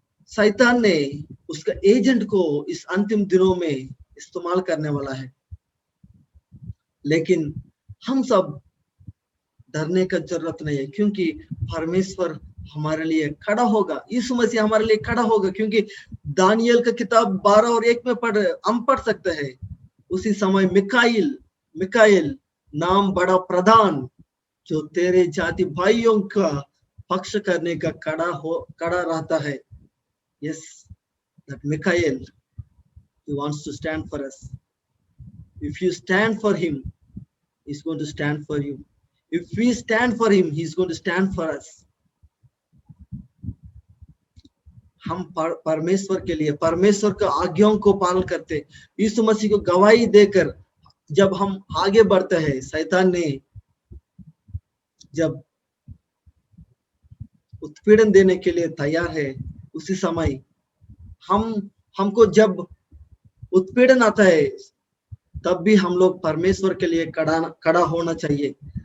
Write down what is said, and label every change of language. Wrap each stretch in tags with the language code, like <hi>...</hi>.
<hi>शैतान ने उसका एजेंट को इस अंतिम दिनों में इस्तेमाल करने वाला है, लेकिन हम सब डरने का जरूरत नहीं है, क्योंकि परमेश्वर हमारे लिए खड़ा होगा, यीशु मसीह हमारे लिए खड़ा होगा। क्योंकि दानियल का किताब 12:1 में हम पढ़ सकते हैं, उसी समय मिकाइल नाम बड़ा प्रधान, जो तेरे जाति भाइयों का पक्ष करने का खड़ा रहता है।</hi> <en>Yes, that Michael, he wants to stand for us. If you stand for him, he's going to stand for you. If we stand for him, he's going to stand for us.</en> <hi>हम परमेश्वर के लिए, परमेश्वर का आज्ञाओं को पालन करते, यीशु मसीह को गवाही देकर जब हम आगे बढ़ते हैं, शैतान ने जब उत्पीड़न देने के लिए तैयार है, उसी समय हमको जब उत्पीड़न आता है, तब भी हम लोग परमेश्वर के लिए खड़ा होना चाहिए।</hi>